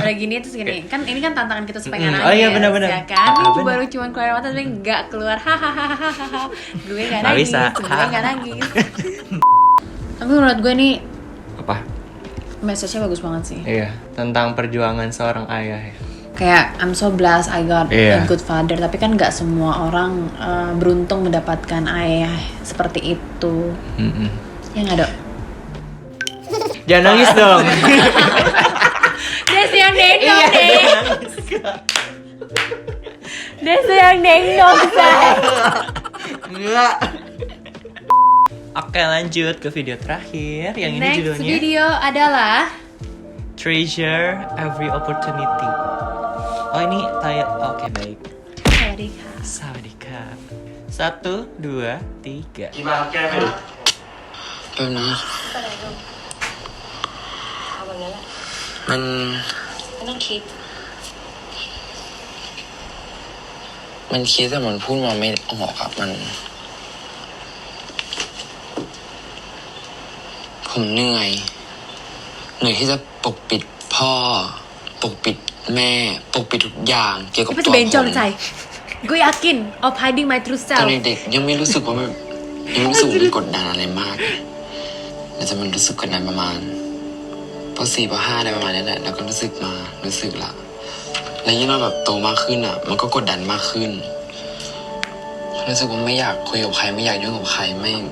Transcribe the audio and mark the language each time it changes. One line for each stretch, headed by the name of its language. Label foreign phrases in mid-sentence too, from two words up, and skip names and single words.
Indonesian: Udah gini terus gini, kan ini kan tantangan kita supaya nggak Oh nangis, iya, benar-benar. ya kan? Ah, Ini benar. baru cuman keluar mata tapi nggak keluar, hahaha. Gue nggak Nggak nangis, bisa. gue nggak nangis. Tapi menurut gue nih Apa? message-nya bagus banget sih. Iya, tentang perjuangan seorang ayah ya.
English: Kayak I'm so blessed I got
Indonesian: Iya.
English: a good father,
Indonesian: tapi kan nggak semua orang beruntung mendapatkan ayah seperti itu. Ya nggak dok? Jangan nangis dong. Des yang nengok Iya, deh. jangan nangis. Des yang nengok say. Enggak. Oke, lanjut ke video terakhir. Yang ini Next judulnya video adalah Treasure Every Opportunity. Oh, ini oke baik. Sawadika. Sawadika. 1, 2, 3.
Thai: แป๊บนะ เอาแบบนั้นแหละ มัน ไม่ต้องคิด มันคิดแต่มันพูดมาไม่ออกอะผมเหนื่อยที่จะปกปิดพ่อ ปกปิดแม่ ปกปิดทุกอย่างเกี่ยวกับ
Indonesian: Apa
Thai: ตัว
Indonesian: sih
Thai: ผม
Indonesian: bencong say? Gue yakin
English: of hiding my true
Thai: ตอน
English: self.
Thai: เด็กๆยังไม่รู้สึกว่ามันยังไม่รู้สึกว่ามันกดดันอะไรมากแต่จะมันรู้สึกกดดันประมาณป .4 ป .5 อะไรประมาณนี้แหละแล้วก็รู้สึกละแล้วยิ่งเราแบบโตมากขึ้นอ่ะ มันก็กดดันมากขึ้นรู้สึกว่าไม่อยากคุยกับใครไม่อยากยุ่งกับใครไม่